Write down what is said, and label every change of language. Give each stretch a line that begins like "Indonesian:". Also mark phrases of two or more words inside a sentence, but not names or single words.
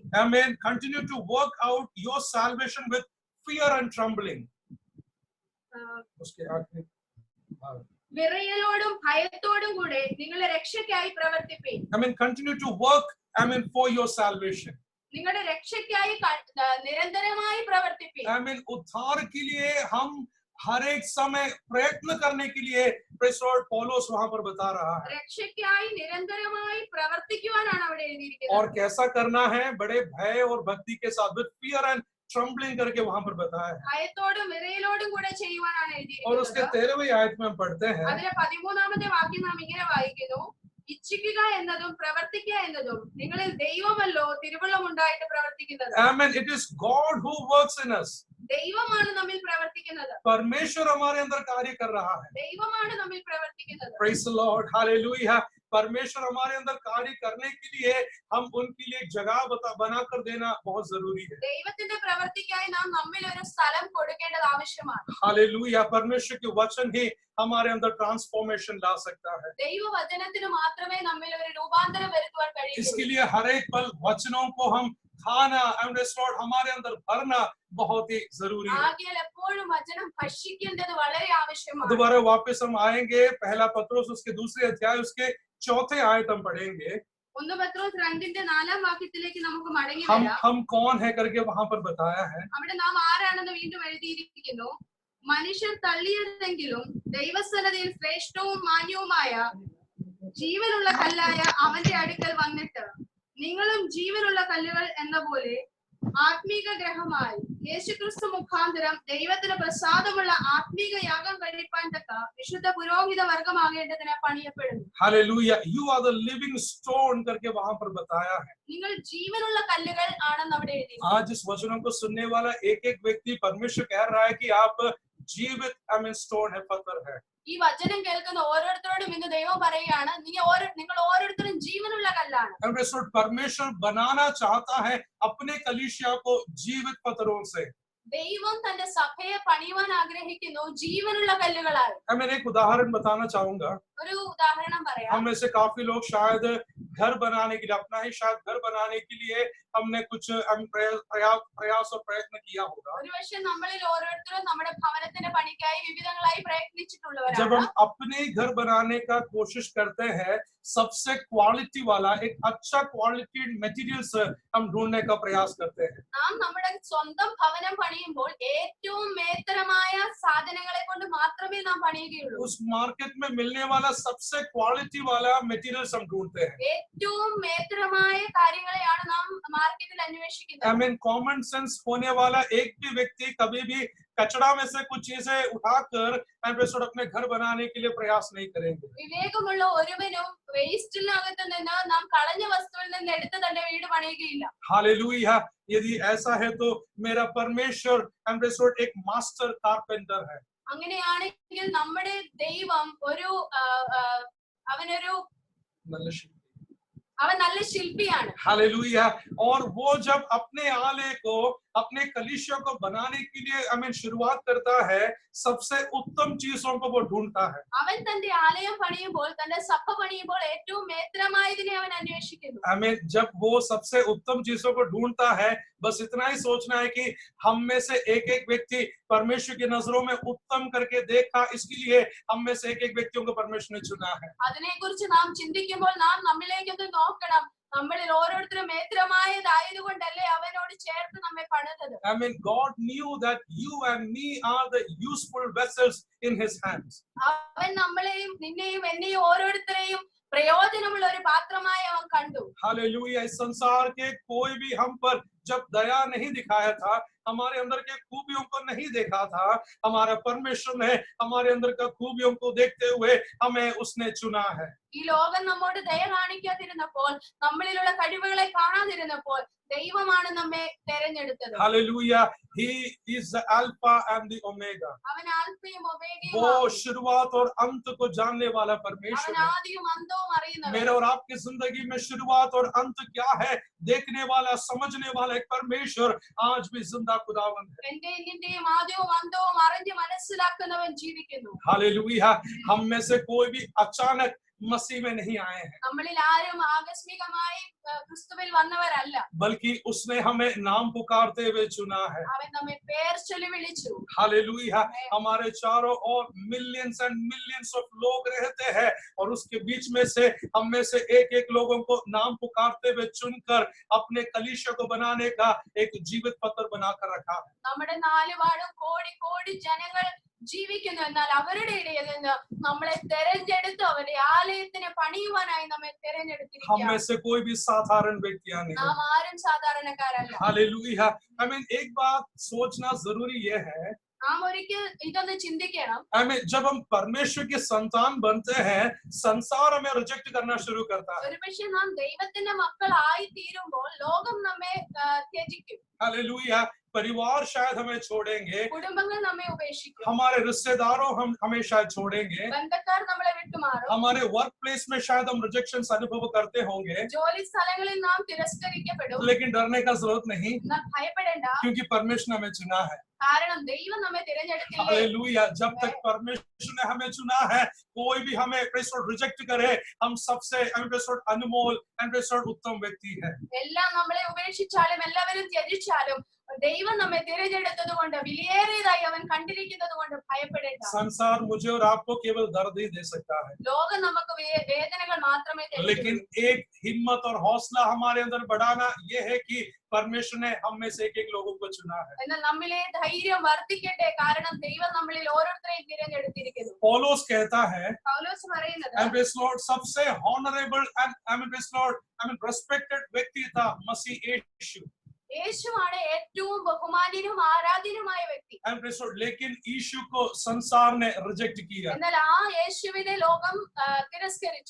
English: Amen. Continue to work out your salvation with fear and trembling.
Hindi: उसके आगे
Malayalam: വിറയലോടും ഭയത്തോടും കൂടെ നിങ്ങളുടെ രക്ഷയ്ക്കായി പ്രവർത്തിപ്പീൻ.
English: I mean continue to work, I mean for your salvation.
Malayalam: നിങ്ങളുടെ രക്ഷയ്ക്കായി നിരന്തരമായി പ്രവർത്തിപ്പീൻ.
English: I mean
Hindi: उद्धार के लिए हम हर एक समय प्रयत्न करने के लिए
English: Praise Lord
Hindi: पौलुस वहां पर बता रहा है।
Malayalam: രക്ഷയ്ക്കായി നിരന്തരമായി പ്രവർത്തിക്കുവാനാണ് അവിടെ എഴുതിയിരിക്കുന്നത്.
Hindi: और कैसा करना है? बड़े भय और भक्ति के साथ,
English: with fear and trembling
Hindi: करके वहां पर बताया है।
Malayalam: ഭയത്തോടും വിറയലോടും കൂടെ ചെയ്യുവാനാണ്
Hindi: और उसके
Malayalam: എഴുതിയിരിക്കുന്നത്.
Hindi: 13वीं आयत में हम पढ़ते हैं,
Malayalam: അതിലെ 13-ാമത്തെ വാക്യം നാം ഇങ്ങനെ വായിക്കുന്നു, ഇച്ഛിക്കുക എന്നതും പ്രവർത്തിക്കുക എന്നതും നിങ്ങളിൽ ദൈവമല്ലോ തിരുവുള്ളമുണ്ടായിട്ട് പ്രവർത്തിക്കുന്നത്.
English: Amen. It is God who works in us.
Malayalam: ദൈവമാണ് നമ്മിൽ പ്രവർത്തിക്കുന്നത്.
Hindi: परमेश्वर हमारे अंदर कार्य कर रहा है।
Malayalam: ദൈവമാണ് നമ്മിൽ പ്രവർത്തിക്കുന്നത്.
English: Praise the Lord. Hallelujah.
Hindi: परमेश्वर हमारे अंदर कार्य करने के लिए हम उनके लिए एक जगह बनाकर देना बहुत जरूरी है।
Malayalam: ദൈവത്തിന്റെ പ്രവൃത്തിക്കായി നാം നമ്മിൽ ഒരു സ്ഥലം കൊടുക്കേണ്ടത് ആവശ്യമാണ്.
Hindi: हालेलुया। परमेश्वर के वचन ही हमारे अंदर ट्रांसफॉर्मेशन ला सकता है।
Malayalam: ദൈവവചനത്തിന് മാത്രമേ നമ്മിൽ ഒരു രൂപാന്തരം വരുത്തുവാൻ കഴിയൂ.
Hindi: इसके लिए हर एक पल वचनों को हम खाना
English: and Lord
Hindi: हमारे अंदर भरना बहुत ही जरूरी है।
Malayalam: ആകയാൽ എപ്പോഴും വചനം ഭക്ഷിക്കേണ്ടത് വളരെ ആവശ്യമാണ്.
Hindi: दोबारा वापस हम आएंगे, पहला पत्रोस उसके दूसरे अध्याय उसके चौथे आयत हम पढ़ेंगे।
Malayalam: 1 പത്രോസ് 2-ന്റെ 4-ാം വാക്യത്തിലേക്ക് നമുക്ക് മടങ്ങി
Hindi: हम
Malayalam: വരാം.
Hindi: कौन है करके वहां पर बताया है।
Malayalam: അവിടെ നാം ആരാണെന്ന് വീണ്ടും എഴുതിയിരിക്കുന്നു. മനുഷ്യർ തള്ളിയതെങ്കിലും ദൈവസന്നിധിയിൽ ശ്രേഷ്ഠവും മാന്യവുമായ ജീവനുള്ള കല്ലായ അവന്റെ അടുക്കൽ വന്നിട്ട് നിങ്ങളും ജീവനുള്ള കല്ലുകൾ എന്ന പോലെ ആത്മീക ഗ്രഹമായി യേശുക്രിസ്തു മുഖാന്തരം ദൈവത്തിന് പ്രസാദമുള്ള ആത്മീക യാഗം കഴിപ്പാൻ തക്ക വിശുദ്ധ പുരോഹിത വർഗമാകേണ്ടതിന് പണിയപ്പെടുന്നു.
Hindi: हालेलुया।
English: You are the living stone
Hindi: करके वहां पर बताया है।
Malayalam: നിങ്ങൾ ജീവനുള്ള കല്ലുകൾ ആണെന്ന് അവിടെ എഴുതി.
Hindi: आज इस वचनों को सुनने वाला एक एक व्यक्ति, परमेश्वर कह रहा है कि आप जीवित स्टोन है, पत्थर है।
Malayalam: ഈ വചനം കേൾക്കുന്ന ഓരോരുത്തരോടും ഇന്ന് ദൈവം പറയുകയാണ്, നിങ്ങൾ ഓരോരുത്തരും ജീവനുള്ള കല്ലാണ്.
Hindi: परमेश्वर बनाना चाहता है अपने कलीसिया को जीवित पत्थरों से।
Malayalam: ദൈവം തന്റെ സഭയെ പണിയുവാൻ ആഗ്രഹിക്കുന്നു ജീവനുള്ള കല്ലുകളായി.
Hindi: मैं एक उदाहरण बताना चाहूंगा।
Malayalam: ഒരു ഉദാഹരണം പറയാം.
Hindi: हम में से काफी लोग शायद घर बनाने के लिए, अपना ही शायद घर बनाने के लिए हमने कुछ प्रयास और प्रयत्न किया होगा।
Malayalam: ഒരുപക്ഷെ നമ്മളിൽ ഓരോരുത്തരും നമ്മുടെ ഭവനത്തിന്റെ പണിക്കായി വിവിധങ്ങളായി
Hindi: जब
Malayalam: പ്രയത്നിച്ചിട്ടുള്ളവരാണ്.
Hindi: हम अपने घर बनाने का कोशिश करते हैं, सबसे क्वालिटी वाला एक अच्छा
English: quality materials
Hindi: हम ढूंढने का प्रयास करते हैं।
Malayalam: നാം നമ്മുടെ സ്വന്തം ഭവനം പണിയുമ്പോൾ ഏറ്റവും മേത്തരമായ സാധനങ്ങളെ കൊണ്ട് മാത്രമേ നാം പണിയുകയുള്ളൂ.
Hindi: उस मार्केट में मिलने वाला सबसे क्वालिटी वाला मटेरियल्स हम ढूंढते हैं।
Malayalam: ഏറ്റവും മേത്തരമായ കാര്യങ്ങളെയാണ് നാം മാർക്കറ്റിൽ അന്വേഷിക്കുന്നത്.
English: I mean common sense
Hindi: होने वाला एक भी व्यक्ति कभी भी कचरा में से कुछ चीजें उठाकर अपने घर बनाने के लिए प्रयास नहीं करेंगे।
Malayalam: വിവേകമുള്ള ഒരുവനും വേസ്റ്റിനകത്ത് നിന്ന് നാം കളഞ്ഞ വസ്തുവിൽ നിന്ന് എടുത്ത് തന്റെ വീട് പണിയുകയില്ല.
Hindi: हालेलुया। यदि ऐसा है तो मेरा परमेश्वर एक
English: master carpenter
Hindi: है।
Malayalam: അങ്ങനെയാണെങ്കിൽ നമ്മുടെ ദൈവം അവൻ നല്ല ശില്പിയാണ്.
Hindi: हालेलुया। और वो जब अपने आले को, अपने कलीसिया को बनाने के लिए शुरुआत करता है, सबसे उत्तम चीजों को वो ढूंढता है।
Malayalam: അവൻ തന്റെ ആലയം പണിയുമ്പോൾ, തന്റെ സഭ പണിയുമ്പോൾ ഏറ്റവും മേത്രമായതിനെ അവൻ അന്വേഷിക്കുന്നു.
Hindi: जब वो सबसे उत्तम चीजों को ढूंढता है, बस इतना ही सोचना है कि हम में से एक एक व्यक्ति परमेश्वर की नजरों में उत्तम करके देखा, इसके लिए हम में से एक एक व्यक्तियों को परमेश्वर ने चुना है।
Malayalam: അതിനെക്കുറിച്ച് നാം ചിന്തിക്കുമ്പോൾ നാം നമ്മിലേക്കൊന്ന് നോക്കണം. നമ്മളിൽ ഓരോരുത്തരും മേത്രമായതായതുകൊണ്ടല്ലേ അവനോട് ചേർത്ത് നമ്മെ പണിതത്.
English: I mean, God knew that you and me are the useful vessels in His hands.
Malayalam: അവൻ നമ്മളെയും നിന്നെയും എന്നെയും ഓരോരുത്തരെയും प्रयोजनमुള്ള ഒരു പാത്രമായി അവൻ കണ്ടു.
Hindi: हालेलुया। इस संसार के कोई भी हम पर जब दया नहीं दिखाया था, हमारे अंदर के खूबियों को नहीं देखा था, हमारा परमेश्वर ने हमारे अंदर का खूबियों को देखते हुए हमें उसने चुना है।
Malayalam: ഈ ലോകം നമ്മോട് ദയ കാണിക്കാതിരുന്നപ്പോൾ, നമ്മളിലുള്ള കഴിവുകളെ കാണാതിരുന്നപ്പോൾ ദൈവമാണ് നമ്മെ തിരഞ്ഞെടുത്തത്.
Hindi: हालेलुया।
English: He is the Alpha and the Omega.
Malayalam: അവൻ ആൽഫയും ഒമേഗയും
Hindi: वो शुरुआत और अंत को जानने वाला परमेश्वर
Malayalam: അവൻ
Hindi: है।
Malayalam: ആദിയും അന്തവും അറിയുന്നവൻ.
Hindi: मेरे और आपकी जिंदगी में शुरुआत और अंत क्या है देखने वाला, समझने वाला एक परमेश्वर आज भी जिंदा खुदावंद है।
Malayalam: എന്റെ നിന്റെയും ആദിയും അന്തവും അറിഞ്ഞ് മനസ്സിലാക്കുന്നവൻ ജീവിക്കുന്നു.
Hindi: हालेलुया। हम में से कोई भी अचानक मसीह में नहीं आए हैं,
Malayalam: നമ്മളിൽ ആരും ആകസ്മികമായി ക്രിസ്തുവിൽ വന്നവരല്ല.
Hindi: बल्कि उसने हमें नाम पुकारते हुए चुना है।
Malayalam: അവൻ നമ്മെ പേർ ചൊല്ലി വിളിച്ചു.
Hindi: हालेलुया। हमारे चारों ओर
English: millions and millions of
Hindi: लोग रहते हैं और उसके बीच में से हम में से एक एक लोगों को नाम पुकारते हुए चुनकर अपने कलीसिया को बनाने का एक जीवित पत्र बनाकर रखा है।
Malayalam: നമ്മുടെ നാലുപാടും കോടി കോടി ജനങ്ങൾ ജീവിക്കുന്നു. എന്നാൽ അവരുടെ ഇടയിൽ നിന്ന് നമ്മളെ തെരഞ്ഞെടുത്ത് അവരുടെ ആലയത്തിനെ പണിയുവാനായി നമ്മെ
Hindi: हम
Malayalam: തെരഞ്ഞെടുത്തിരിക്കുകയാണ്.
Hindi: में से कोई भी साधारण व्यक्तियां नहीं।
Malayalam: നാം ആരും സാധാരണക്കാരല്ല.
Hindi: हालेलुया।
English: I mean,
Hindi: एक बात सोचना जरूरी ये है,
Malayalam: നാം ഒരിക്കൽ ഇതൊന്ന് ചിന്തിക്കണം.
English: I mean,
Hindi: जब हम परमेश्वर के संतान बनते हैं, संसार हमें रिजेक्ट करना शुरू करता है।
Malayalam: ഒരുപക്ഷെ നാം ദൈവത്തിന്റെ മക്കളായി തീരുമ്പോൾ ലോകം നമ്മെ ത്യജിക്കും.
Hindi: हालेलुया। परिवार शायद हमें छोड़ेंगे,
Malayalam: കുടുംബങ്ങൾ നമ്മെ ഉപേക്ഷിക്കും.
Hindi: हमारे रिश्तेदारों हम हमें शायद छोड़ेंगे,
Malayalam: ബന്ധക്കാർ നമ്മളെ വിട്ടുമാറും.
Hindi: हमारे
English: work place
Hindi: में शायद हम रिजेक्शन अनुभव करते होंगे,
Malayalam: ജോലി സ്ഥലങ്ങളിൽ നാം തിരസ്കരിക്കപ്പെടും.
Hindi: लेकिन डरने का जरूरत नहीं,
Malayalam: എന്നാൽ ഭയപ്പെടേണ്ട.
Hindi: क्योंकि परमेश्वर ने हमें चुना है।
Malayalam: കാരണം ദൈവം നമ്മെ തിരഞ്ഞെടുത്തില്ലേ.
Hindi: हालेलुया। जब तक परमेश्वर ने हमें चुना है, कोई भी हमें रिजेक्ट करे, हम सबसे अनमोल उत्तम व्यक्ति है।
Malayalam: എല്ലാം നമ്മളെ ഉപേക്ഷിച്ചാലും എല്ലാവരും ത്യജിച്ചാലും ദൈവം നമ്മെ തിരഞ്ഞെടുത്തത് കൊണ്ട് വിലയേറിയതായി അവൻ കണ്ടിരിക്കുന്നത് കൊണ്ട് ഭയപ്പെടേണ്ട.
Hindi: संसार मुझे और आपको केवल दर्द ही दे सकता है,
Malayalam: ലോകം നമുക്ക് വേദനകൾ മാത്രമേ തരൂ.
Hindi: लेकिन एक हिम्मत और हौसला हमारे अंदर बढ़ाना ये है कि परमेश्वर ने हम में से एक एक लोगों को चुना है।
Malayalam: എന്നാൽ നമ്മിലെ ധൈര്യം വർദ്ധിക്കട്ടെ. കാരണം ദൈവം നമ്മളിൽ ഓരോരുത്തരെയും തിരഞ്ഞെടുത്തിരിക്കുന്നു.
Hindi: पौलुस कहता है,
Malayalam: പൗലോസ് പറയുന്നത്,
English: Lord,
Hindi: सबसे
English: honorable and respected
Hindi: व्यक्ति था मसीह यीशु।
Malayalam: യേശുവാണ് ഏറ്റവും ബഹുമാന്യനും ആരാധ്യനുമായ വ്യക്തി.
Hindi: लेकिन यीशु को संसार ने रिजेक्ट किया।
Malayalam: എന്നാൽ ആ യേശുവിനെ ലോകം തിരസ്കരിച്ചു.